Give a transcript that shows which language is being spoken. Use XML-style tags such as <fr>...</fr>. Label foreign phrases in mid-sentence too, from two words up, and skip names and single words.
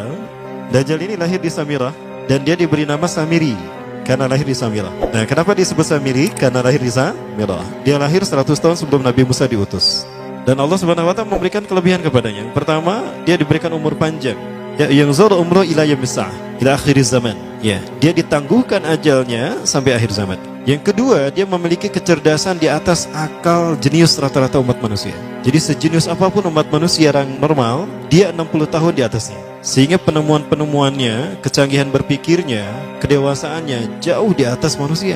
<id>Dajjal ini lahir di Samirah dan dia diberi nama Samiri karena lahir di Samirah. Nah, kenapa disebut Samiri? Karena lahir di Samirah. Dia lahir 100 tahun sebelum Nabi Musa diutus. Dan Allah</id> <ar>سبحانه وتعالى</ar> <id>memberikan kelebihan kepadanya. Yang pertama, dia diberikan umur panjang. Ya, yang</id> <ar>زاد عمره إلى يوم الساعة، إلى آخر الزمان.</ar> <id>Ya, dia ditangguhkan ajalnya sampai akhir zaman. Yang kedua, dia memiliki kecerdasan di atas akal jenius rata-rata umat manusia. Jadi sejenius apapun umat manusia yang normal, dia 60 tahun di atasnya. Sehingga penemuan-penemuannya, kecanggihan berpikirnya, kedewasaannya jauh di atas manusia.</id>